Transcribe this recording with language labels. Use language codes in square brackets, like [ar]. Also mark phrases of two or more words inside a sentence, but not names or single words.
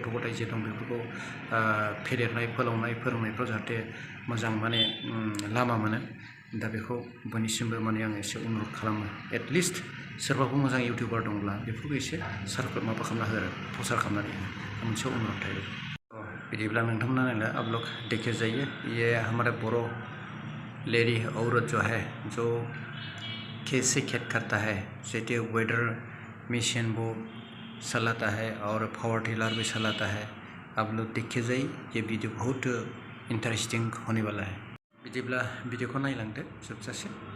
[brx] गथाय जे दं बेफोरखौ फेदेरनाय फोलावनाय फोरोंनायफ्राव जाहाथे मोजां माने लामा मोनो दा बेखौ बयनिसिमबो माने आं एसे अनुरद खालामो एटलिस्ट सोरबाफोर मोजां इउटुबार दंब्ला बेफोरखौ एसे सार्कुलेट माबा खालामना हो आरो प्रसार खालामनानै हो मोनसे अनुरद थायो बिदिब्ला नोंथांमोना नायला [hi] आप लोग देखे जाइए ये हमारे बड़ो लेडी औरत जो है जो कैसे खेत करता है जैसे [en] weather machine [hi] वो चलाता है और [en] power tiller [hi] भी चलाता है आप लोग देखे जाइए ये वीडियो बहुत इंटरेस्टिंग होने वाला है [brx] बिदिब्ला भिडिअखौ नायलांदो जोबजासिम